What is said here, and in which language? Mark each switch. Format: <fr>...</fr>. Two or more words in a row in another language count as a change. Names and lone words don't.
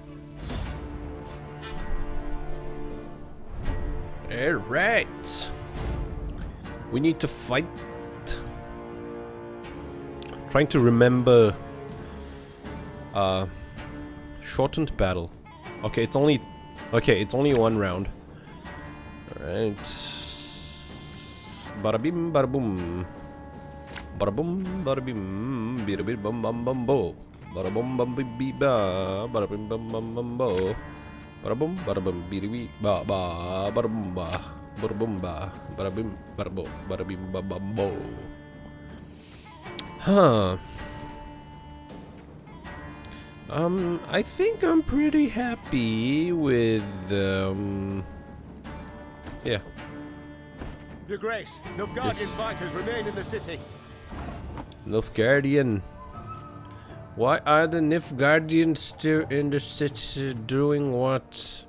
<en>Alright. We need to fight. Trying to remember shortened battle. Okay, it's only one round. Alright. Bada bim bada boom. Bada boom bada bim bida bid bum bum bum bo. Bada bum bum bim bi ba. Bada bim bum bum bum bo. Bada bum bida bi ba ba. Bada bum ba. Bada bum ba. Bada bim bada bo. Bada bim bum bum bo. Huh. I think I'm pretty happy with yeah. Your Grace, Nilfgaardian fighters remain in the city. Nilfgaardian. Why are the Nilfgaardians still in the city doing what?</en>